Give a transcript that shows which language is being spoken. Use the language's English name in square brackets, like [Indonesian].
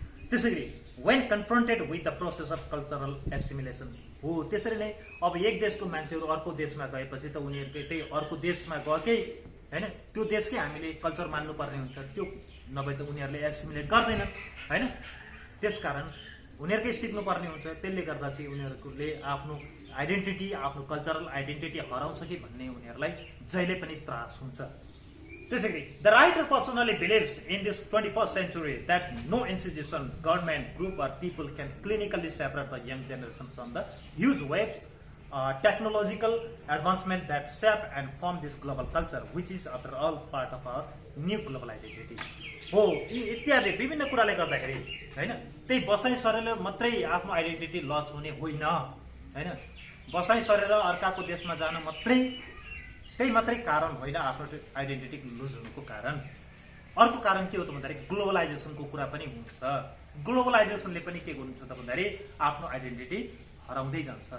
[Nepali] त्यसैले [English] when confronted with the process of cultural assimilation [Nepali] हो, त्यसरी नै अब एक देशको मान्छेहरू अर्को देशमा गएपछि त उनीहरूको त्यही अर्को देशमा गएकै होइन, त्यो देशकै हामीले कल्चर मान्नुपर्ने हुन्छ, त्यो नभए त उनीहरूले एसिमिलेट गर्दैनन् होइन। त्यसकारण उनीहरूकै सिक्नुपर्ने हुन्छ। त्यसले गर्दा चाहिँ उनीहरूले आफ्नो आइडेन्टिटी, आफ्नो कल्चरल आइडेन्टिटी हराउँछ कि भन्ने उनीहरूलाई जहिले पनि त्रास हुन्छ। त्यसैले [English] The writer personally believes in this 21st century that no institution, government, group or people can clinically separate the young generation from the huge waves technological advancement that shape and form this global culture which is after all part of our new global identity हो। [Nepali] यी इत्यादि विभिन्न कुराले गर्दाखेरि होइन, त्यही बसाइ सरेर मात्रै आफ्नो आइडेन्टिटी लस हुने होइन होइन। बसाइ सरेर अर्काको देशमा जान त्यही मात्रै कारण होइन आफ्नो आइडेन्टिटी लुज हुनुको कारण। अर्को कारण के हो त भन्दाखेरि ग्लोबलाइजेसनको कुरा पनि हुन्छ। ग्लोबलाइजेसनले पनि के गर्नुहुन्छ त भन्दाखेरि आफ्नो आइडेन्टिटी हराउँदै जान्छ।